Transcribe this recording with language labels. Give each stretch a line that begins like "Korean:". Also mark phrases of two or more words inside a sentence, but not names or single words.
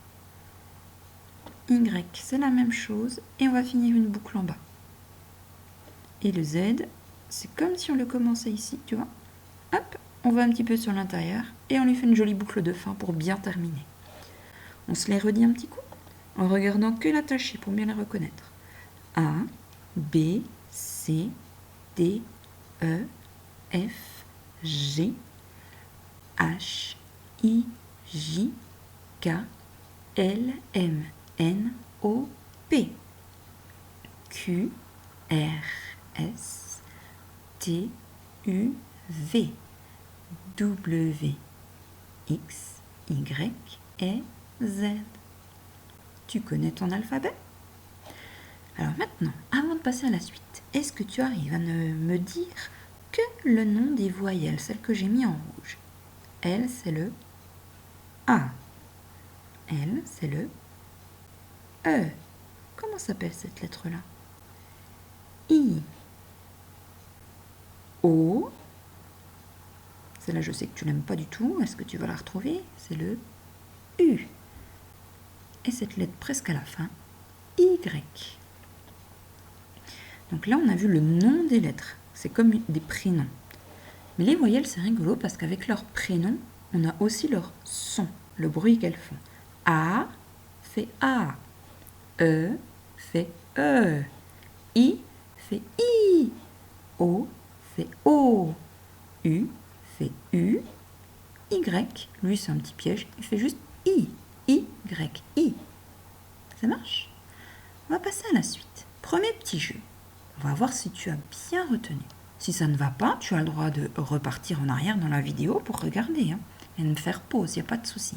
French: Y, c'est la même chose, et on va finir une boucle en bas. Et le Z, c'est comme si on le commençait ici, tu vois. Hop, on va un petit peu sur l'intérieur, et on lui fait une jolie boucle de fin pour bien terminer. On se les redit un petit coup, en regardant que l'attaché pour bien les reconnaître. A, B, C, D, E, F, G, H, I, J, K, L, M, N, O, P, Q, R, S, T, U, V, W, X, Y et Z. Tu connais ton alphabet? Alors maintenant, avant de passer à la suite, est-ce que tu arrives à me dire que le nom des voyelles, celle que j'ai mis en rouge? L, c'est le A. L, c'est le E. Comment s'appelle cette lettre-là? I. O. Celle-là, je sais que tu l'aimes pas du tout. Est-ce que tu vas la retrouver? C'est le U. Et cette lettre presque à la fin, Y. Donc là, on a vu le nom des lettres. C'est comme des prénoms. Mais les voyelles, c'est rigolo parce qu'avec leur prénom, on a aussi leur son, le bruit qu'elles font. A fait A. E fait E. I fait I. O fait O. U fait U. Y, lui, c'est un petit piège. Il fait juste I. I. Ça marche? On va passer à la suite. Premier petit jeu. On va voir si tu as bien retenu. Si ça ne va pas, tu as le droit de repartir en arrière dans la vidéo pour regarder et de me faire pause, il n'y a pas de souci.